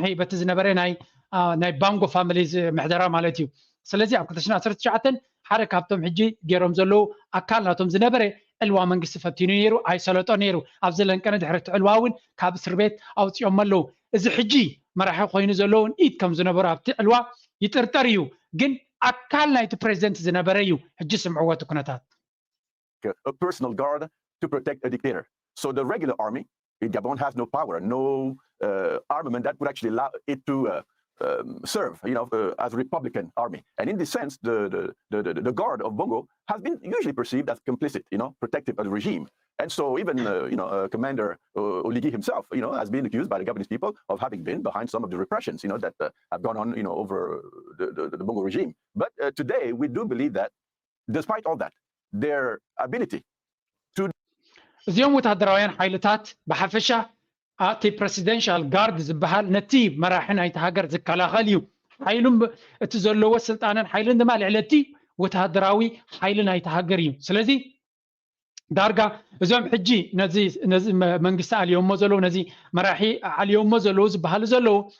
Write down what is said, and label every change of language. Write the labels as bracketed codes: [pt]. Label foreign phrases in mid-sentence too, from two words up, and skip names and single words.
[ti] በቲ ዝነበረ ናይ ባንጎ ፋሚሊ ምሕደራ ማለት እዩ ስለዚ ኣብ 2019 ሓደ ካብቶም ሕጂ ገይሮም ዘለዉ ኣካል ናቶም ዝነበረ ዕልዋ መንግስቲ ፈቲኑ ነይሩ ኣይሰለጦ ነይሩ ኣብ ዘለንቀነ ድሕሪ ዕልዋ እውን ካብ እስር ቤት ኣውፅኦም ኣለዉ እዚ ሕጂ መራሒ ኮይኑ ዘለውን ኢድ ከም ዝነበሩ ኣብቲ ዕልዋ ይጥርጠር እዩ ግን ኣካል ናይቲ ፕሬዚደንት ዝነበረ እዩ ሕጂ ስምዕዎ እቲ ኩነታት [en] A personal guard to protect a dictator. So the regular army in Gabon has no power, no armament that would actually allow it to serve, as a Republican army. And in this sense, the guard of Bongo has been usually perceived as complicit, protective of the regime. And so even, Commander Oligui himself, has been accused by the Gabonese people of having been behind some of the repressions, that have gone on, over the Bongo regime. But today, we do believe that, despite all that, their ability to... [ti] እዚኦም ወታደራውያን ሓይልታት ብሓፈሻ እቲ [en] presidential guard [ti] ዝበሃል ነቲ መራሒ ናይቲ ሃገር ዝከላኸል እዩ ሓይሉም እቲ ዘለዎ ስልጣንን ሓይልን ድማ ልዕለቲ ወታደራዊ ሓይሊ ናይቲ ሃገር እዩ ስለዚ ዳርጋ እዞም ሕጂ ነዚ መንግስቲ ኣልዮሞ ዘለዉ ነዚ መራሒ ኣልዮሞ ዘለዉ ዝበሃሉ ዘለዉ